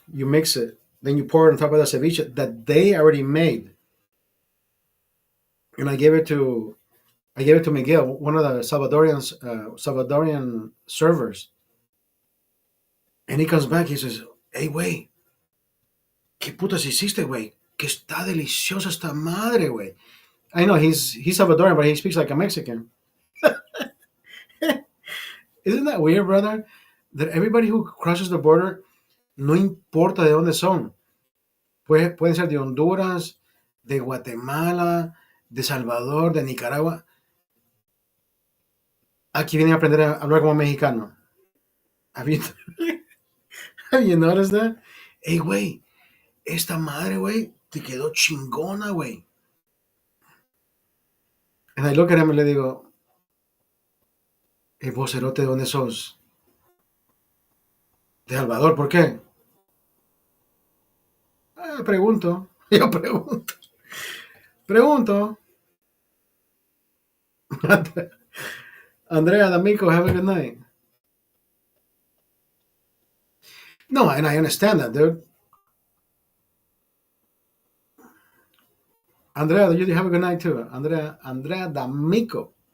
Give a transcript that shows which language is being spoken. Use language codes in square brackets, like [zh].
[en] You mix it, then you pour it on top of the ceviche that they already made. And I gave it to Miguel, one of the Salvadorian servers, and he comes back. He says, [es] "Hey, güey, qué putas hiciste, güey? Que está deliciosa esta madre, güey." [en] I know he's Salvadorian, but he speaks like a Mexican. Isn't that weird, brother? That everybody who crosses the border, [es] no importa de dónde son, pueden ser de Honduras, de Guatemala, de Salvador, de Nicaragua. Aquí vienen a aprender a hablar como mexicano. [en] Have you, have you noticed that? [es] Hey, güey, esta madre, güey, te quedó chingona, güey. [en] And I look at him [es] y le digo, hey, vocerote, ¿de dónde sos? De Salvador, ¿por qué? Pregunto, yo pregunto, pregunto. [en] Andrea D'Amico, have a good night. No, and I understand that, dude. Andrea, you have a good night too. Andrea D'Amico.